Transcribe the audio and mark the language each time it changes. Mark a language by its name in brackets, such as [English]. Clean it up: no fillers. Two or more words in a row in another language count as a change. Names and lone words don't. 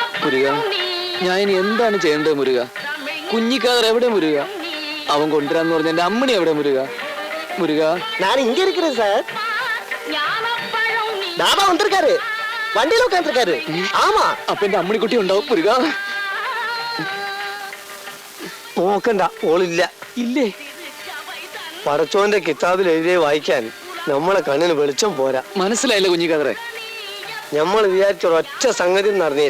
[Malayalam] മുരുക, ഞാൻ ഇനി എന്താണ് ചെയ്യേണ്ടത് മുരുക? കുഞ്ഞിക്കാതർ എവിടെ മുരുക? അവൻ കൊണ്ടുവരാന്ന് പറഞ്ഞ എന്റെ അമ്മണി എവിടെ മുരുക? മുരുക, [Tamil] நான் இங்க இருக்கிறேன் சார். தாபா வந்திருக்காரு, வண்டியில உட்காந்துருக்காரு. ஆமா, [Malayalam] അപ്പൊ എന്റെ അമ്മണിക്കുട്ടി ഉണ്ടാവും മുരുക. നോക്കണ്ട, ഓളില്ല. ഇല്ലേ? പടച്ചോന്റെ കിതാബിൽ എഴുതിയ വായിക്കാൻ നമ്മളെ കണ്ണിന് വെളിച്ചം പോരാ. മനസ്സിലായില്ല കുഞ്ഞിക്കാതറെ. നമ്മൾ വിചാരിച്ച ഒറ്റ സംഗതി നടന്നില്ല.